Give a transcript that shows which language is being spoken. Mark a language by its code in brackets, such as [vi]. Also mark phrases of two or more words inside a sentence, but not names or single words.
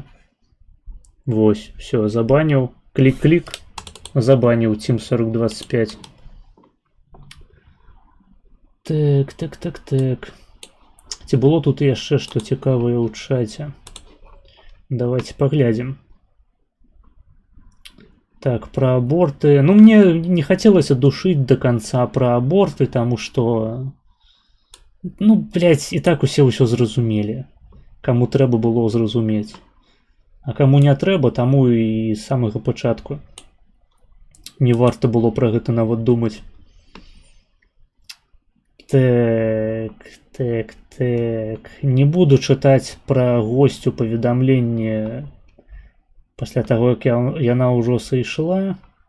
[be] Вось, все, забаніў, клік-клік, забаніў Steam 4025. Так. Ці было тут яшчэ што цікавае ў чаце? Давайте паглядзім. [ru] Так, про аборты. Ну, мне не хотелось душить до конца про аборты, потому что... Ну, блядь, [be] і так усе ўсё зразумелі. Каму трэба было зразумець. А каму не трэба, таму і з самага пачатку не варта было пра гэта нават думаць. Так. Не буду чытаць пра госцю паведамленне пасля таго, як яна ўжо сышла.